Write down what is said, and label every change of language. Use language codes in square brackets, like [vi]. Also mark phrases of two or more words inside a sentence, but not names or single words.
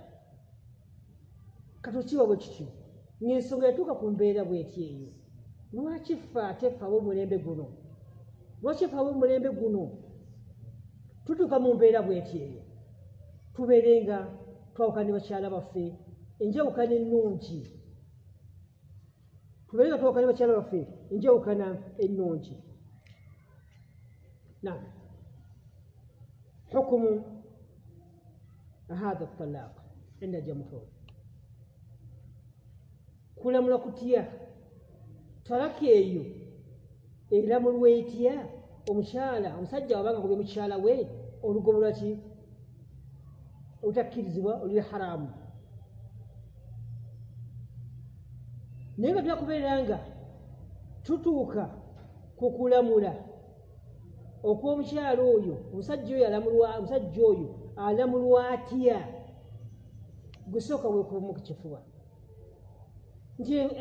[lg] katokiwa bwe kityo ng'ensonga yatuuka ku mbeera bw'eti eyo lwaki ffe ate ffe ab'omulembe guno lwaki ffe ab'omulembe guno tutuuka mu mbeera bw'eti eyo tubeere nga twawukana ne bakyala baffe enjawukana ennungi tubeere nga twawukana ne bakyala baffe enjawukana ennungi [ar] نعم حكم هذا الطلاق عند الجمهور [lg] kulamula kutya talaka eyo eramulwa etya omukyala omusajja wabanga kubye mukyala we olugobo lwaki olutakkirizibwa oluli haramu naye nga tunakubeera nga tutuuka ku kulamula okw'omukyala oyo omusajja oyo alamulwa atya gusooka weekubamu ku kifuba nti